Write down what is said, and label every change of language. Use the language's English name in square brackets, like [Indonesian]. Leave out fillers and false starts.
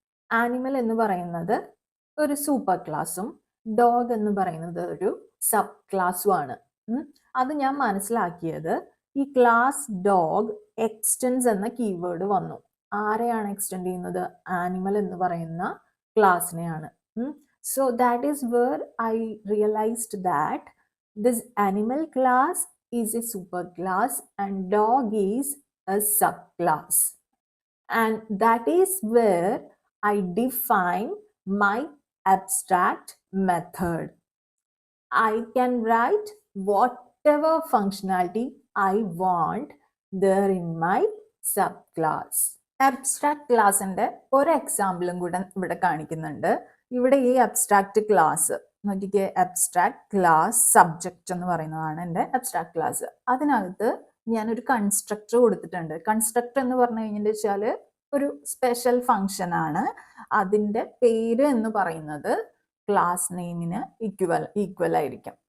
[Malayalam] Animal എന്ന് പറയുന്നത് ഒരു സൂപ്പർ ക്ലാസ്സും ഡോഗ് എന്ന് പറയുന്നത് ഒരു സബ് ക്ലാസ്സും ആണ്. അത് ഞാൻ മനസ്സിലാക്കിയത് ഈ ക്ലാസ് ഡോഗ് എക്സ്റ്റെൻസ് എന്ന കീവേഡ് വന്നു. ആരെയാണ് എക്സ്റ്റെൻഡ് ചെയ്യുന്നത്? ആനിമൽ എന്ന് പറയുന്ന ക്ലാസ്സിനെയാണ്. [English] So that is where I realized that this animal class is a superclass and dog is a subclass. And that is where I define my abstract method. I can write whatever functionality I want there in my subclass. Abstract class [Malayalam] ന്റെ ഒരു എക്സാമ്പിളും കൂടെ ഇവിടെ കാണിക്കുന്നുണ്ട്. ഇവിടെ ഈ abstract class നോക്കിക്കേ, abstract class subject എന്ന് പറയുന്നതാണ് എൻ്റെ അബ്സ്ട്രാക്ട് ക്ലാസ്. അതിനകത്ത് ഞാനൊരു കൺസ്ട്രക്ടർ കൊടുത്തിട്ടുണ്ട്. കൺസ്ട്രക്ടർ എന്ന് പറഞ്ഞു കഴിഞ്ഞാൽ വെച്ചാൽ ഒരു സ്പെഷ്യൽ ഫങ്ഷൻ ആണ്. അതിൻ്റെ പേര് എന്ന് പറയുന്നത് ക്ലാസ് നെയിമിന് ഈക്വൽ ആയിരിക്കും.